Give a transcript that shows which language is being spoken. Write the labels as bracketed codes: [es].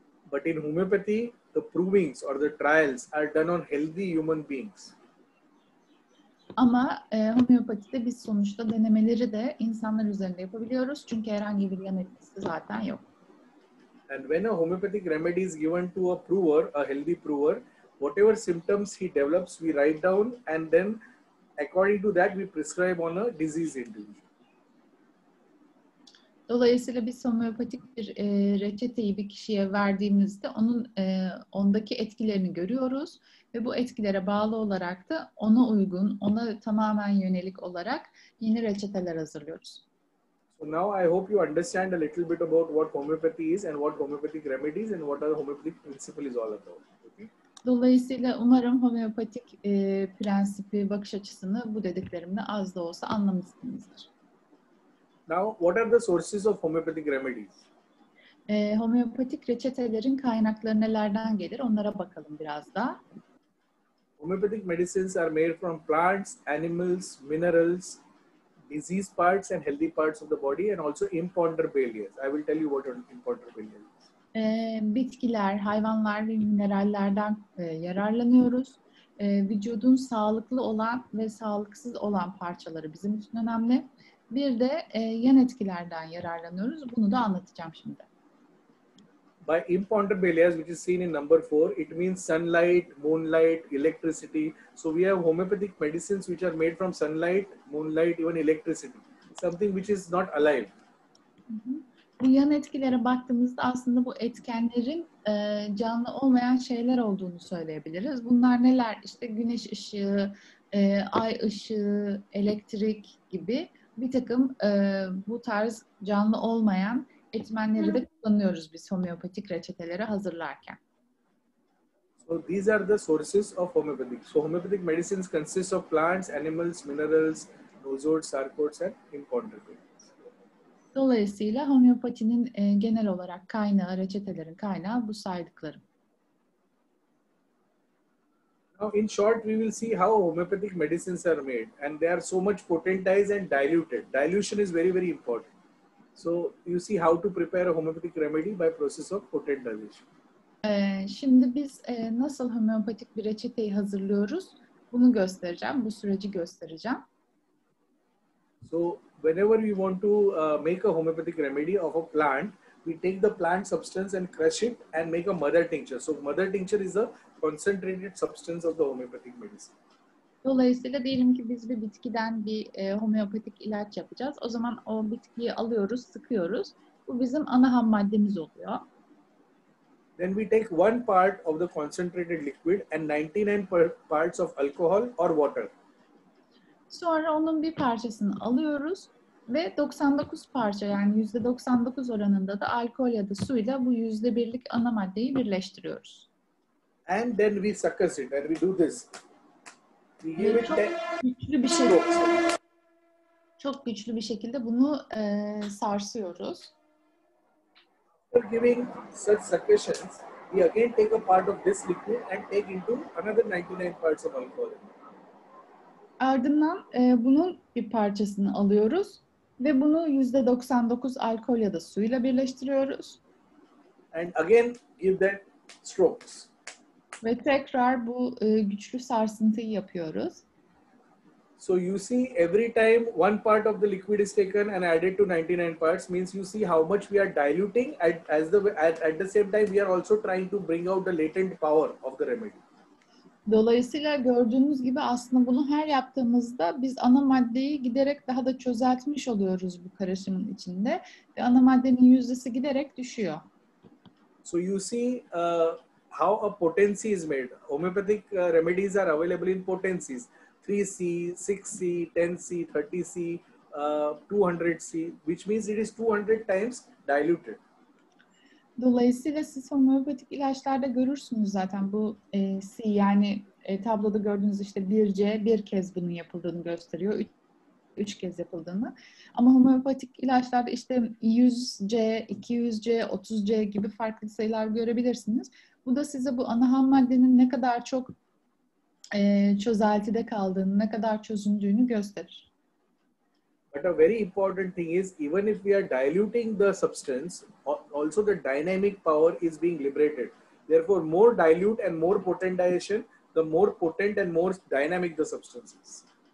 [en] But in homeopathy, the provings or the trials are done on healthy human beings. [tr] Ama homeopatide biz sonuçta denemeleri de insanlar üzerinde yapabiliyoruz. Çünkü herhangi bir yan etkisi zaten yok. [en] And when a homeopathic remedy is given to a prover, a healthy prover, whatever symptoms he develops, we write down, and then according to that, we prescribe on a disease individual. [tr] Dolayısıyla biz homeopatik bir reçeteyi bir kişiye verdiğimizde ondaki etkilerini görüyoruz ve bu etkilere bağlı olarak da ona uygun, ona tamamen yönelik olarak yeni reçeteler hazırlıyoruz. [en] So now I hope you understand a little bit about what homeopathy is and what homeopathic remedies and what the homeopathic principle is all about. Okay? [tr] Dolayısıyla umarım homeopatik prensibi, bakış açısını bu dediklerimle az da olsa anlamışsınızdır. [en] Now, what are the sources of homeopathic remedies? [tr] Homeopatik reçetelerin kaynakları nelerden gelir? Onlara bakalım biraz da. [en] Homeopathic medicines are made from plants, animals, minerals, disease parts and healthy parts of the body, and also imponderabilias. I will tell you what are imponderabilias. [tr] Bitkiler, hayvanlar ve minerallerden yararlanıyoruz. Vücudun sağlıklı olan ve sağlıksız olan parçaları bizim için önemli. Bir de yan etkilerden yararlanıyoruz. Bunu da anlatacağım şimdi. [en] By imponderabilias, which is seen in number 4, it means sunlight, moonlight, electricity. So we have homeopathic medicines which are made from sunlight, moonlight, even electricity. Something which is not alive. [tr] Bu yan etkilere baktığımızda aslında bu etkenlerin canlı olmayan şeyler olduğunu söyleyebiliriz. Bunlar neler? İşte güneş ışığı, ay ışığı, elektrik gibi bir takım bu tarz canlı olmayan etmenleri de kullanıyoruz biz homeopatik reçeteleri hazırlarken. [en] So these are the sources of homeopathic. So homeopathic medicines consist of plants, animals, minerals, nosodes, sarcodes and imponderabilias. [tr] Dolayısıyla homeopatinin genel olarak kaynağı, reçetelerin kaynağı bu saydıklarım. [en] Now, in short, we will see how homeopathic medicines are made, and they are so much potentized and diluted. Dilution is very, very important. So, you see how to prepare a homeopathic remedy by process of potentization. [tr] Şimdi biz nasıl homeopatik bir reçeteyi hazırlıyoruz? Bunu göstereceğim, bu süreci göstereceğim. [en] So, whenever we want to make a homeopathic remedy of a plant, we take the plant substance and crush it and make a mother tincture. So, mother tincture is a concentrated substance of the homeopathic medicine. [tr] Dolayısıyla diyelim ki biz bir bitkiden bir homeopatik ilaç yapacağız. O zaman o bitkiyi alıyoruz, sıkıyoruz. Bu bizim ana ham maddemiz oluyor. [en] Then we take 1 part of the concentrated liquid and 99 parts of alcohol or water. [tr] Sonra onun bir parçasını alıyoruz ve 99 parça, yani %99 oranında da alkol ya da suyla bu %1'lik ana maddeyi birleştiriyoruz. [en] And then we succus it and we do this. We give it [tr] çok güçlü bir şekilde bunu sarsıyoruz. [en] After giving such succussions, we again take a part of this liquid and take into another 99 parts of alcohol. [tr] Ardından bunun bir parçasını alıyoruz ve bunu %99 alkol ya da suyla birleştiriyoruz. [en] And again give that strokes. [tr] Ve tekrar bu güçlü sarsıntıyı yapıyoruz. [en] So you see every time 1 part of the liquid is taken and added to 99 parts means you see how much we are diluting at the same time we are also trying to bring out the latent power of the remedy. [tr] Dolayısıyla gördüğünüz gibi aslında bunu her yaptığımızda biz ana maddeyi giderek daha da çözeltmiş oluyoruz bu karışımın içinde ve ana maddenin yüzdesi giderek düşüyor. [en] So you see how a potency is made. Homeopathic remedies are available in potencies. 3C, 6C, 10C, 30C, 200C, which means it is 200 times diluted. [tr] Dolayısıyla siz homeopatik ilaçlarda görürsünüz zaten bu C, yani tabloda gördüğünüz işte 1C bir kez bunun yapıldığını gösteriyor. 3 kez yapıldığını. Ama homeopatik ilaçlarda işte 100C, 200C, 30C gibi farklı sayılar görebilirsiniz. Bu da size bu ana ham maddenin ne kadar çok çözeltide kaldığını, ne kadar çözündüğünü gösterir. [en] But a very important thing is, even if we are diluting the substance, also the dynamic power is being liberated. Therefore, more dilute and more potentization, the more potent and more dynamic the substance is.